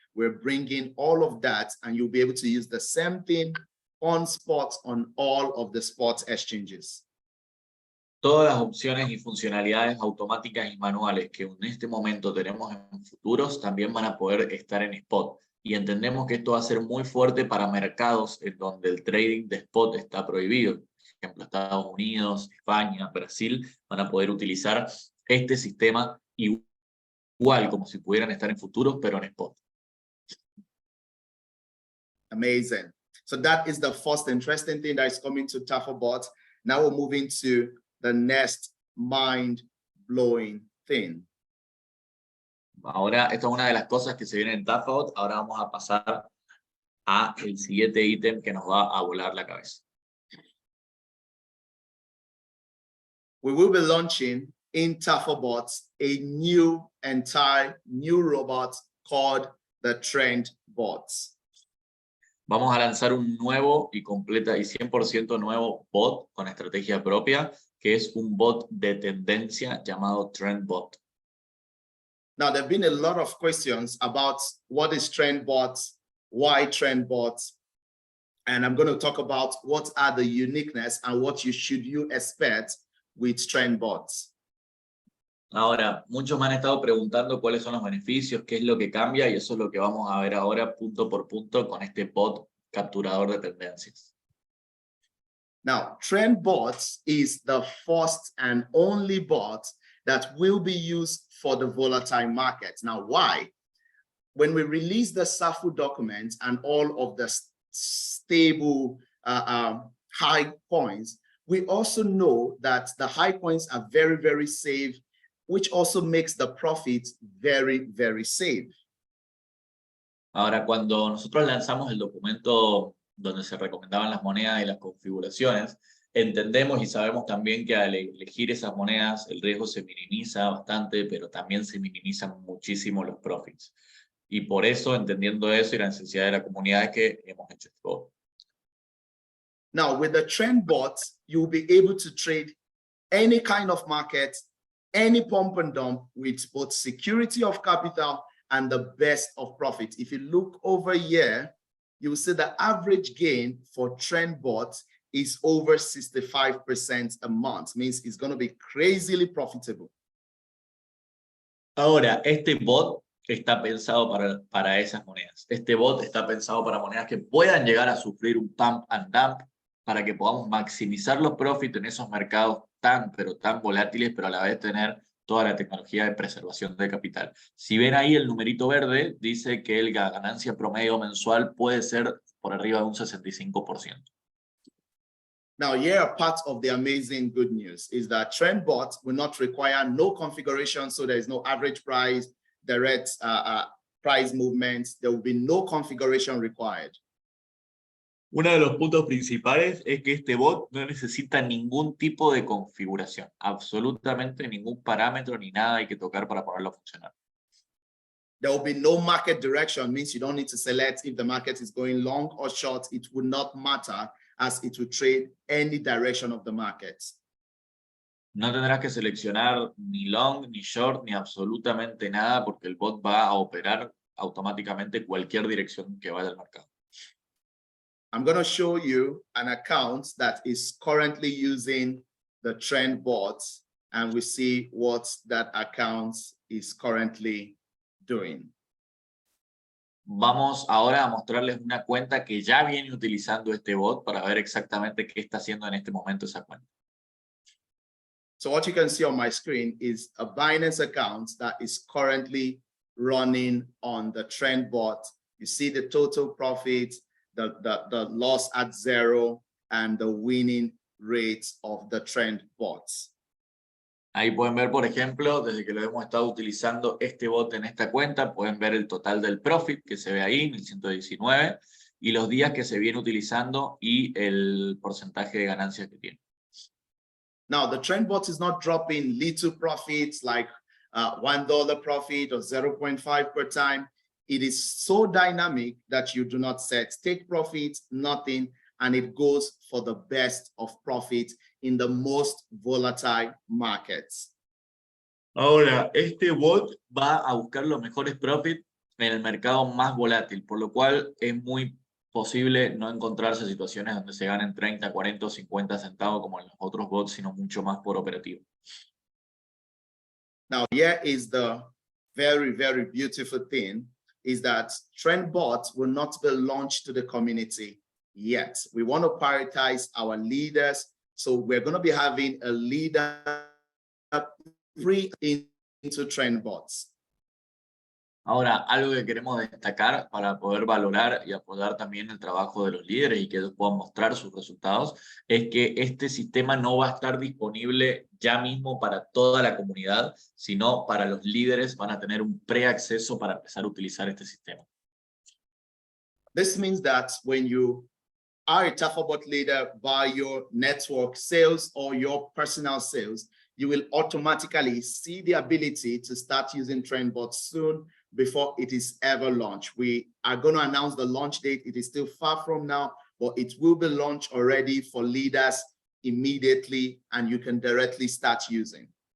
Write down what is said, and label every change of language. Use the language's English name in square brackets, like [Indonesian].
[English] We're bringing all of that and you'll be able to use the same thing on spots on all of the sports exchanges. [Spanish] Todas las opciones y funcionalidades automáticas y manuales que en este momento tenemos en futuros también van a poder estar en spot. Y entendemos que esto va a ser muy fuerte para mercados en donde el trading de spot está prohibido. Por ejemplo, Estados Unidos, España, Brasil van a poder utilizar este sistema igual como si pudieran estar en futuros, pero en spot. [English] Amazing. So that is the first interesting thing that is coming to Tafabot. Now we're moving to the next mind-blowing thing. [Spanish] Ahora, esta es una de las cosas que se viene en Tafabot. Ahora vamos a pasar a el siguiente ítem que nos va a volar la cabeza. [English] We will be launching in Tafabot a entire new robot called the Trend Bots. [Spanish] Vamos a lanzar un nuevo y 100% nuevo bot con estrategia propia, que es un bot de tendencia llamado Trend Bot. [English] Now, there have been a lot of questions about what is Trend Bots, why Trend Bots, and I'm going to talk about what are the uniqueness and what should you expect with Trend Bots. [Spanish] Ahora, muchos me han estado preguntando cuáles son los beneficios, qué es lo que cambia, y eso es lo que vamos a ver ahora punto por punto con este bot capturador de tendencias. [English] Now, Trend Bots is the first and only bot that will be used for the volatile market. Now, why? When we release the SAFU document and all of the stable high points, we also know that the high points are very, very safe, which also makes the profit very, very safe. [Spanish] Ahora, cuando nosotros lanzamos el documento donde se recomendaban las monedas y las configuraciones, entendemos y sabemos también que al elegir esas monedas el riesgo se minimiza bastante, pero también se minimizan muchísimo los profits. Y por eso, entendiendo eso y la necesidad de la comunidad, es que hemos hecho esto. [English] Now, with the Trend Bot, you'll be able to trade any kind of market, any pump and dump with both security of capital and the best of profit. If you look over here, you'll see the average gain for Trend Bot is over 65% a month. Means it's going to be crazily profitable. [Spanish] Ahora, este bot está pensado para esas monedas. Este bot está pensado para monedas que puedan llegar a sufrir un pump and dump, para que podamos maximizar los profits en esos mercados pero tan volátiles, pero a la vez tener toda la tecnología de preservación de capital. Si ven ahí el numerito verde, dice que la ganancia promedio mensual puede ser por arriba de un 65%. [English] Now, here, part of the amazing good news is that Trend Bot will not require no configuration, so there is no average price, direct price movements. There will be no configuration required. [Spanish] Uno de los puntos principales es que este bot no necesita ningún tipo de configuración, absolutamente ningún parámetro ni nada hay que tocar para ponerlo a funcionar. [English] There will be no market direction, means you don't need to select if the market is going long or short. It will not matter, as it will trade any direction of the market. [Spanish] No tendrás que seleccionar ni long, ni short, ni absolutamente nada, porque el bot va a operar automáticamente cualquier dirección que vaya al mercado. [English] I'm going to show you an account that is currently using the Trend Bot, and we see what that account is currently doing. [Spanish] Vamos ahora a mostrarles una cuenta que ya viene utilizando este bot para ver exactamente qué está haciendo en este momento esa cuenta. [English] So what you can see on my screen is a Binance account that is currently running on the Trend Bot. You see the total profit, the loss at zero, and the winning rate of the Trend Bots. [Spanish] Ahí pueden ver, por ejemplo, desde que lo hemos estado utilizando este bot en esta cuenta, pueden ver el total del profit que se ve ahí, 1119, y los días que se viene utilizando y el porcentaje de ganancias que tiene. [English] Now, the Trend Bot is not dropping little profits like $1 profit or 0.5 per time. It is so dynamic that you do not set take profit, nothing, and it goes for the best of profit in the most volatile markets. [Spanish] Ahora, este bot va a buscar los mejores profits en el mercado más volátil, por lo cual es muy posible no encontrarse situaciones donde se ganen 30, 40 o 50 centavos como en los otros bots, sino mucho más por operativo. [English] Now, here is the very, very beautiful thing, is that TrendBot will not be launched to the community yet. We want to prioritize our leaders. So we're going to be having a leader free into TrendBots. [Spanish] Ahora, algo que queremos destacar para poder valorar y apoyar también el trabajo de los líderes y que ellos puedan mostrar sus resultados, es que este sistema no va a estar disponible ya mismo para toda la comunidad, sino para los líderes van a tener un preacceso para empezar a utilizar este sistema. [English] This means that when you are a Tafabot leader by your network sales or your personal sales, you will automatically see the ability to start using TrendBot soon before it is ever launched. We are going to announce the launch date. It is still far from now, but it will be launched already for leaders immediately, and you can directly start using.